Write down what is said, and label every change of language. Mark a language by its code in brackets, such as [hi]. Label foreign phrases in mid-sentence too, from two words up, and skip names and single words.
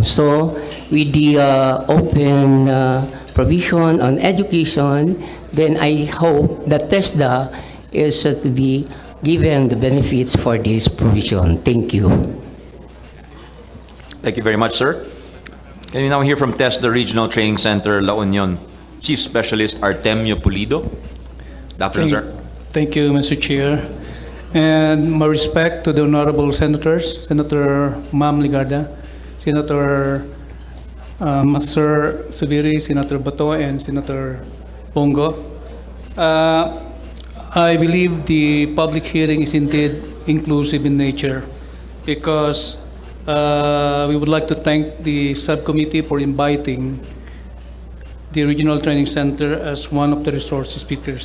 [en] So with the open provision on education, then I hope that TESDA is to be given the benefits for this provision. Thank you. Thank you very much, sir. Can we now hear from TESDA Regional Training Center, La Union, Chief Specialist Artemio Pulido? Good afternoon, sir. Thank you, Mr. Chair. And my respect to the honorable senators, Senator Ma'am Legarda, Senator Master Subiri, Senator Bato, and Senator Bongo. I believe the public hearing is indeed inclusive in nature because we would like to thank the subcommittee for inviting the Regional Training Center as one of the resource speakers.